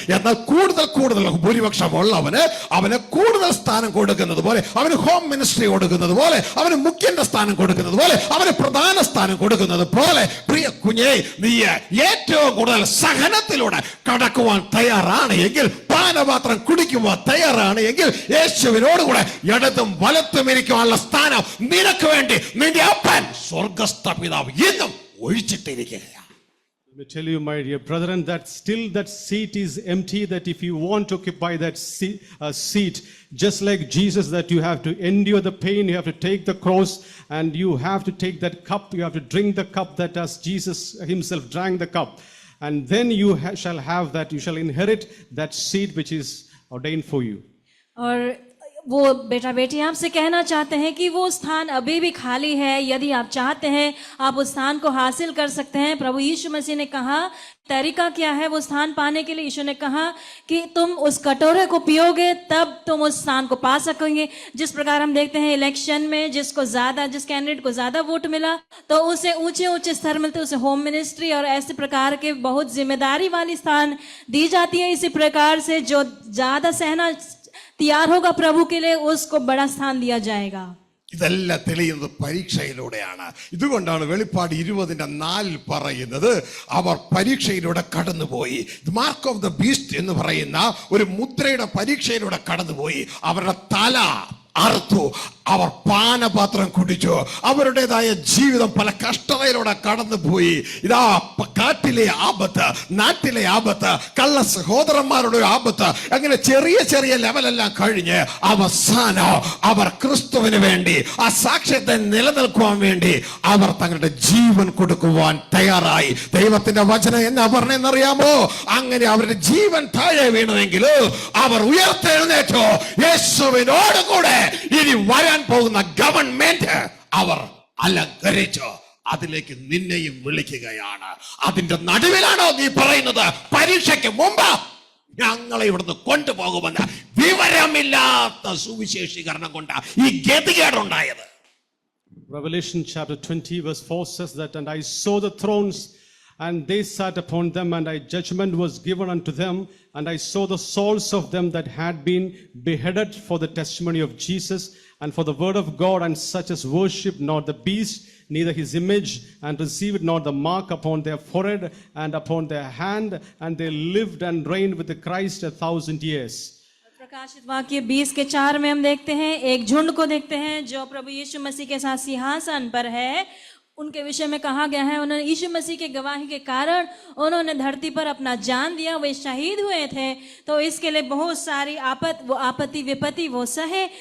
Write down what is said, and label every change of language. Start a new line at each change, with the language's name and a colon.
Malayalam: എന്നാൽ കൂടുതൽ ഭൂരിപക്ഷം ഉള്ളവന് അവന് കൂടുതൽ സ്ഥാനം കൊടുക്കുന്നത് പോലെ, അവന് ഹോം മിനിസ്ട്രി കൊടുക്കുന്നത് പോലെ, അവന് മുഖ്യന്റെ സ്ഥാനം കൊടുക്കുന്നത് പോലെ, അവന് പ്രധാന സ്ഥാനം കൊടുക്കുന്നത് പോലെ, പ്രിയ കുഞ്ഞേ, നീ ഏറ്റവും കൂടുതൽ സഹനത്തിലൂടെ കടക്കുവാൻ തയ്യാറാണ് എങ്കിൽ, പാനപാത്രം കുടിക്കുവാൻ തയ്യാറാണ് എങ്കിൽ, യേശുവിനോടുകൂടെ ഇടതും വലത്തും ഇരിക്കാനുള്ള സ്ഥാനം നിനക്ക് വേണ്ടി നിന്റെ അപ്പൻ സ്വർഗസ്ഥ പിതാവ് എന്നും ഒഴിച്ചിട്ടിരിക്കുകയാണ്.
English: Let me tell you, my dear brethren, that still that seat is empty, that if you want to occupy that seat, just like Jesus, that you have to endure the pain, you have to take the cross, and you have to take that cup, you have to drink the cup that as Jesus himself drank the cup. And then you shall have that, you shall inherit that seat which is ordained for you.
Hindi: और वो बेटा बेटी आपसे कहना चाहते हैं कि वो स्थान अभी भी खाली है। यदि आप चाहते हैं आप उस स्थान को हासिल कर सकते हैं। प्रभु यीशु मसीह ने कहा तरीका क्या है वो स्थान पाने के लिए? यीशु ने कहा कि तुम उस कटोरे को पियोगे तब तुम उस स्थान को पा सकोगे। जिस प्रकार हम देखते हैं इलेक्शन में जिस कैंडिडेट को ज्यादा वोट मिला तो उसे ऊंचे स्तर मिलते, उसे होम मिनिस्ट्री और ऐसे प्रकार के बहुत जिम्मेदारी वाली स्थान दी जाती है। इसी प्रकार से जो ज्यादा सहना तैयार होगा प्रभु के लिए उसको बड़ा स्थान दिया जाएगा।
Malayalam: ഇതെല്ലാം തെളിയുന്നത് പരീക്ഷയിലൂടെയാണ്. ഇതുകൊണ്ടാണ് വെളിപ്പാട് 20:4 പറയുന്നത് അവർ പരീക്ഷയിലൂടെ കടന്നുപോയി. മാർക്ക് ഓഫ് ദ ബീസ്റ്റ് എന്ന് പറയുന്ന ഒരു മുദ്രയുടെ പരീക്ഷയിലൂടെ കടന്നുപോയി. അവരുടെ തല അറുത്തു. അവർ പാനപാത്രം കുടിച്ചു. അവരുടേതായ ജീവിതം പല കഷ്ടതയിലൂടെ കടന്നുപോയി. ഇതാ കാട്ടിലെ ആപത്ത്, നാട്ടിലെ ആപത്ത്, കള്ള സഹോദരന്മാരുടെ ആപത്ത്, അങ്ങനെ ചെറിയ ചെറിയ ലെവലെല്ലാം കഴിഞ്ഞ് അവസാനം അവർ ക്രിസ്തുവിന് വേണ്ടി ആ സാക്ഷ്യത്തെ നിലനിൽക്കുവാൻ വേണ്ടി അവർ തങ്ങളുടെ ജീവൻ കൊടുക്കുവാൻ തയ്യാറായി. ദൈവത്തിന്റെ വചനം എന്നാ പറഞ്ഞെന്നറിയാമോ? അങ്ങനെ അവരുടെ ജീവൻ താഴെ വീണുവെങ്കിൽ അവർ ഉയർത്തെഴുന്നേറ്റു. യേശുവിനോട് കൂടെ ഇനി വരാൻ പോകുന്ന ഗവൺമെന്റ് അവർ അലങ്കരിച്ചു. അതിലേക്ക് നിന്നെയും വിളിക്കുകയാണ്. അതിന്റെ നടുവിലാണോ നീ പറയുന്നത് പരീക്ഷയ്ക്ക് മുമ്പ് ഞങ്ങളെ ഇവിടുന്ന് കൊണ്ടുപോകുമെന്ന്? വിവരമില്ലാത്ത സുവിശേഷീകരണം കൊണ്ട് ഈ ഗതികേടുണ്ടായത്.
English: Revelation chapter 20 verse 4 says that, and I saw the thrones, and they sat upon them, and judgment was given unto them, and I saw the souls of them that had been beheaded for the testimony of Jesus and for the word of God, and such as worship not the beast, neither his image, and received not the mark upon their forehead and upon their hand, and they lived and reigned with the Christ 1,000 years.
Hindi: प्रकाशित वाक्य 20:4 में हम देखते हैं, एक झुंड को देखते हैं जो प्रभु यीशु मसीह के साथ सिंहासन पर है. उनके विषय में कहा गया है, उन्होंने यीशु मसीह के गवाही के कारण उन्होंने धरती पर अपना जान दिया, वे शहीद हुए थे, तो इसके लिए बहुत सारी आपत्ति विपत्ति वो सहे.